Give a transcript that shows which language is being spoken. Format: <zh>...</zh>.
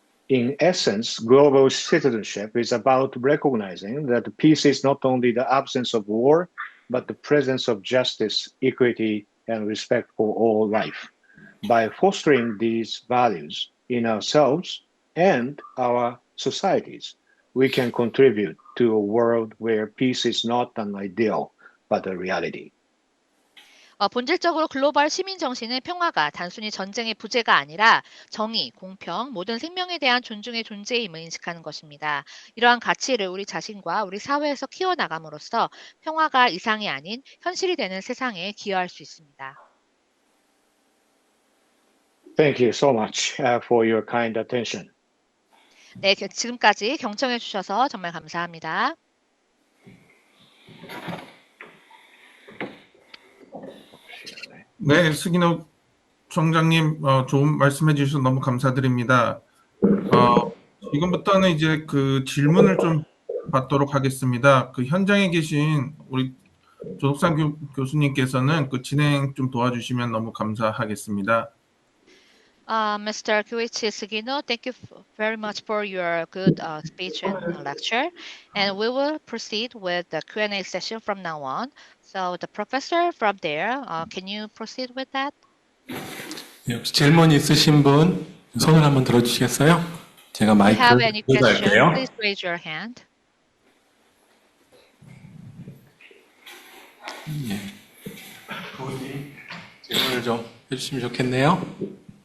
<en>In essence, global citizenship is about recognizing that peace is not only the absence of war, but the presence of justice, equity, and respect for all life. By fostering these values in ourselves and our societies, we can contribute to a world where peace is not an ideal, but a reality.</en> <ko>본질적으로 글로벌 시민 정신은 평화가 단순히 전쟁의 부재가 아니라 정의, 공평, 모든 생명에 대한 존중의 존재임을 인식하는 것입니다. 이러한 가치를 우리 자신과 우리 사회에서 키워나감으로써 평화가 이상이 아닌 현실이 되는 세상에 기여할 수 있습니다.</ko> <en>Thank you so much for your kind attention.</en> <ko>네, 지금까지 경청해 주셔서 정말 감사합니다. 네, 스기노 총장님, 좋은 말씀해 주셔서 너무 감사드립니다. 지금부터는 이제 그 질문을 좀 받도록 하겠습니다. 그 현장에 계신 우리 조덕상 교수님께서는 그 진행 좀 도와주시면 너무 감사하겠습니다.</ko> <en>Mr. Koichi Sugino, thank you very much for your good speech and lecture. And we will proceed with the Q&A session from now on. So the professor from there, can you proceed with that?</en> <ko>혹시 질문 있으신 분 손을 한번 들어주시겠어요? 제가</ko> <en>If you</en> <ko>마이크</ko> <en>have any question,</en> <ko>들어갈게요.</ko> <en>please raise your hand.</en> <ko>질문을 좀 해주시면 좋겠네요.</ko>